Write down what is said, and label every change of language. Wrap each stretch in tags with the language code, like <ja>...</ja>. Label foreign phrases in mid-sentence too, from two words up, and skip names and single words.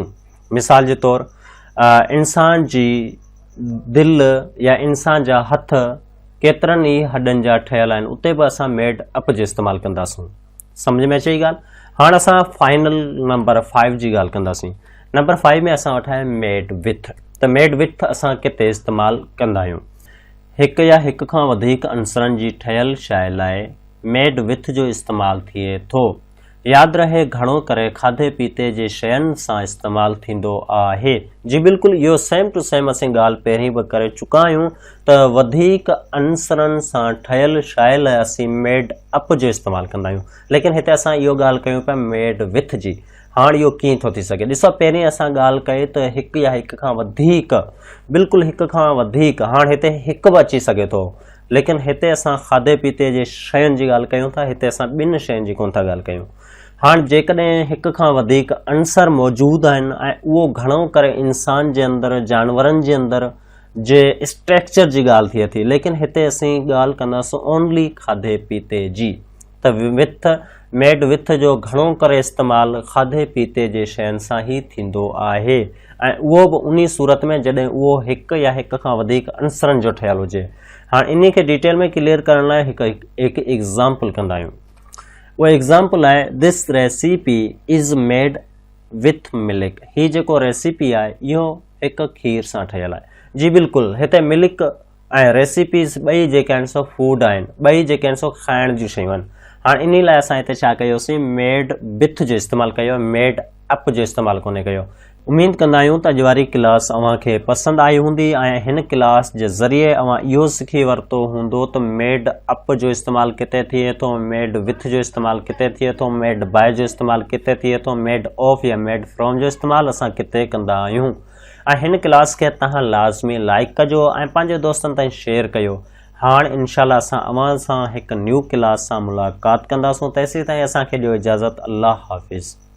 <sd>मिसाल जे तौरु इंसान जी दिलि या इंसान जा हथ केतिरनि ई हॾनि जा ठहियल आहिनि, उते बि असां</sd> <en>made up</en> <sd>जो इस्तेमालु कंदासूं। सम्झ में अचे ॻाल्हि? हाणे असां फाइनल नंबर 5 जी ॻाल्हि कंदासीं। नंबर 5 में असां वटि आहे</sd> <en>made with.</en> <sd>त</sd> <en>made with</en> <sd>असां किथे इस्तेमालु कंदा आहियूं? हिकु या हिक खां वधीक अंसरनि जी ठहियल शइ लाइ</sd> <en>made with</en> <sd>जो इस्तेमालु थिए थो। यादि रहे घणो करे खाधे पीते जे शयुनि सां इस्तेमालु थींदो आहे। जी बिल्कुलु, इहो</sd> <en>same to same</en> <sd>असीं ॻाल्हि पहिरीं बि करे चुका आहियूं त वधीक अंसरनि सां ठहियल शइ लाइ असीं</sd> <en>made up</en> <sd>जो इस्तेमालु कंदा आहियूं। लेकिन हिते असां इहो ॻाल्हि कयूं पिया</sd> <en>made with</en> <sd>जी। हाणे इहो कीअं थो थी सघे? ॾिसो, पहिरीं असां ॻाल्हि कई त हिकु या हिक खां वधीक, बिल्कुलु हिक खां वधीक। हाणे हिते हिकु बि अची सघे थो, लेकिन हिते असां खाधे पीते जे शयुनि जी ॻाल्हि कयूं था, हिते असां ॿिनि शयुनि जी कोन था ॻाल्हि कयूं। हाणे जेकॾहिं हिक खां वधीक अंसर मौजूदु आहिनि ऐं उहो घणो करे इंसान जे अंदरि, जानवरनि जे अंदरि जे स्ट्रक्चर जी ॻाल्हि थिए थी, लेकिन हिते असीं ॻाल्हि कंदासीं ओनली खाधे पीते जी। त विथ,</sd> <en>made with</en> <sd>जो घणो करे इस्तेमालु खाधे पीते जे शयुनि सां ई थींदो आहे, ऐं उहो बि उन सूरत में जॾहिं उहो हिकु या हिक खां वधीक अंसरनि जो ठहियलु हुजे। हाणे इन खे डिटेल में क्लियर करण लाइ हिकु एग्ज़ाम्पल कंदा आहियूं। उहो एग्ज़ाम्पल आहे,</sd> <en>This recipe is made with milk.</en> <sd>हीअ जेको रेसिपी आहे इहो हिकु खीर सां ठहियलु आहे। जी बिल्कुलु, हिते मिल्क ऐं रेसिपीज़ ॿई जेके आहिनि सो फूड आहिनि, ॿई जेके आहिनि सो खाइण जूं शयूं आहिनि। हाणे इन लाइ असां हिते छा कयोसीं?</sd> <en>made with</en> <sd>जो इस्तेमालु कयो,</sd> <en>made up</en> <sd>जो इस्तेमालु कोन्हे कयो। उम्मीद कंदा आहियूं त अॼु वारी क्लास अव्हांखे पसंदि आई हूंदी ऐं हिन क्लास जे ज़रिए अव्हां इहो सिखी वरितो हूंदो त</sd> <en>made up</en> <sd>जो इस्तेमालु किथे थिए थो,</sd> <en>made with</en> <sd>जो इस्तेमालु किथे थिए थो,</sd> <en>made by</en> <sd>जो इस्तेमालु किथे थिए थो,</sd> <en>made of</en> <sd>या</sd> <en>made from</en> <sd>जो इस्तेमालु असां किथे कंदा आहियूं। ऐं हिन क्लास खे तव्हां लाज़मी लाइक कजो ऐं पंहिंजे दोस्तनि ताईं शेयर कयो। हाणे इंशाल्लाह असां अव्हां सां हिकु</sd> <en>new class</en> <sd>सां मुलाक़ात कंदासूं। तेसीं ताईं असांखे ॾियो इजाज़त। अल्लाह हाफ़िज़।</sd>